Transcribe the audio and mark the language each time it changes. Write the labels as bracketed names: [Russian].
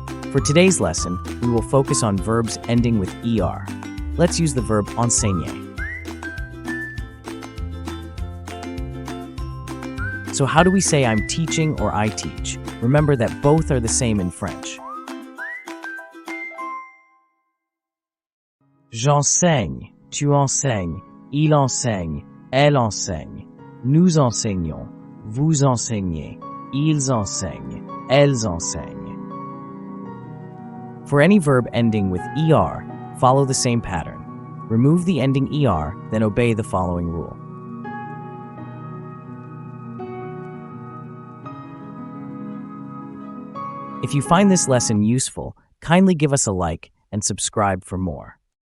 [English] For today's lesson, we will focus on verbs ending with ER. Let's use the verb enseigner. So how do we say I'm teaching or I teach? Remember that both are the same in French. [French] J'enseigne, tu enseignes, il enseigne, elle enseigne, nous enseignons, vous enseignez, ils enseignent, elles enseignent. [English] For any verb ending with ER, follow the same pattern. Remove the ending ER, then obey the following rule. If you find this lesson useful, kindly give us a like and subscribe for more.